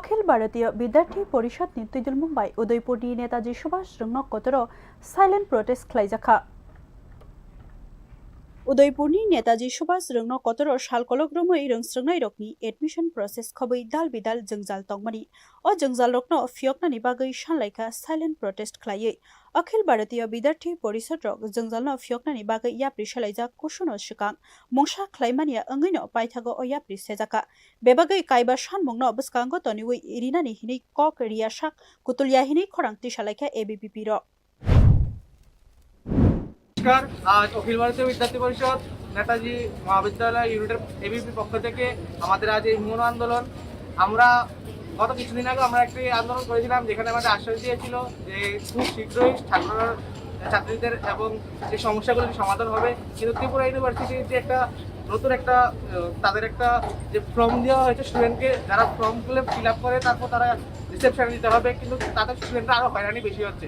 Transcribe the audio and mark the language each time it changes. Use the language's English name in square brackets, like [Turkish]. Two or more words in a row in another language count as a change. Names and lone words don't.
[Kok Borok] भारतीय विद्यार्थी परिषद नि तुइदुल मुंबई उदयपुर नि नेताजी सुभाष रंगनक कतरो [English] silent protest [Kok Borok] खालायजाखा उदयपुरनि नेताजी सुभाष रंगनो कतरो सालकलग्रमै रोंस्रंनाय रकनि [English] admission process [Kok Borok] खबै दाल बिदाल जंजाल तंगमनि अ जंजाल रकनो फियकनानि बागै सानलायखा [English] silent protest [Kok Borok] खालायै अखिल भारतीय विद्यार्थी परिषद रक जंजालनो फियकनानि बागै याप्रि सालायजा कुसुनो सिकां मंसा खलायमानिया अंगैनो पाइथागो अ याप्रि सेजाका बेबागै काइबा सानमुंनो बसकांगो तनिवै इरिनानि हिनै कक रियासाक कुतुलिया हिनै खरांति सालायखा एबीपीपी र [Bangla] নমস্কার। আজ অখিল ভারতীয় বিদ্যার্থী পরিষদ নেতাজী মহাবিদ্যালয় ইউনিটের এবিপি পক্ষ থেকে আমাদের আজ এই মৌন আন্দোলন আমরা গত কিছুদিন আগে আমরা একটি আন্দোলন করেছিলাম যেখানে আমাদের আশ্বাস দিয়েছিল যে খুব শীঘ্রই ছাত্রীদের এবং যে সমস্যাগুলোর সমাধান হবে। কিন্তু ত্রিপুরা ইউনিভার্সিটিতে একটা নতুন একটা তাদের একটা যে ফর্ম দেওয়া হয়েছে স্টুডেন্টকে, যারা ফর্মগুলো [English] fill up [Bangla] করে তারপর তারা রিসেপশনে দিতে হবে, কিন্তু তাদের স্টুডেন্টরা আরও হয়রানি বেশি হচ্ছে।